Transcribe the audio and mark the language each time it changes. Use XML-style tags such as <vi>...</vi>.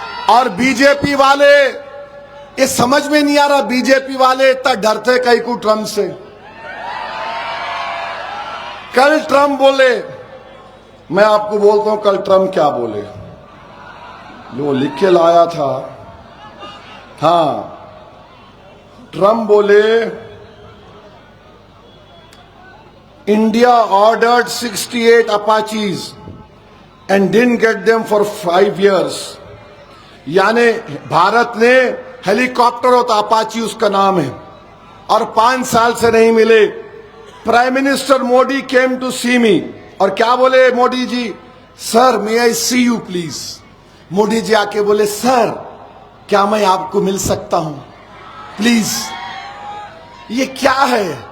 <hi>और बीजेपी वाले, ये समझ में नहीं आ रहा बीजेपी वाले इतना डरते कहीं को ट्रम्प से। कल ट्रम्प बोले, मैं आपको बोलता हूं कल ट्रम्प क्या बोले, वो लिख के लाया था। हाँ, ट्रम्प बोले</hi> <en>India ordered 68 Apaches and didn't get them for 5 years।</en> <hi>यानी भारत ने हेलीकॉप्टर होता अपाची उसका नाम है और 5 साल से नहीं मिले।</hi> <en>prime minister Modi came to see me</en> <hi>और क्या बोले Modi ji,</hi> <en>Sir may I see you please.</en> <hi>Modi ji आके बोले सर क्या मैं आपको मिल सकता हूं प्लीज। ये क्या है?</hi>